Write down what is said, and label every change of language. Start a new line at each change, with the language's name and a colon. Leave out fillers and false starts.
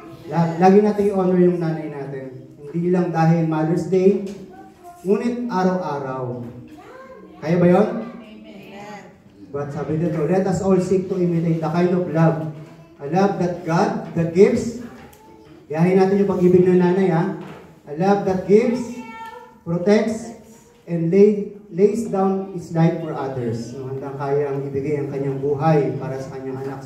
Filipino: Lagi natin i-honor yung nanay natin. Hindi lang dahil Mother's Day, ngunit araw-araw. Kaya ba yun?
English: But
Filipino: sabi dito,
English: let us all seek to imitate the kind of love. A love that God gives.
Filipino: Gayahin natin yung pag-ibig ng nanay, ha?
English: A love that gives, protects, and lays down its life for others.
Filipino: So, handang kayang ibigay ang kanyang buhay para sa kanyang anak.